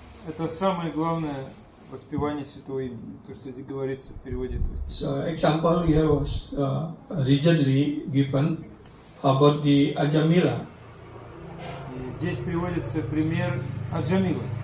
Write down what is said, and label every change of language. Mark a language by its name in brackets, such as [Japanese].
[Russian] Это самое главное воспевание святого имени, то, что здесь говорится в переводе этого стиха. [English] So example here was recently given about the Ajamila. [Russian] Здесь приводится пример Аджамила.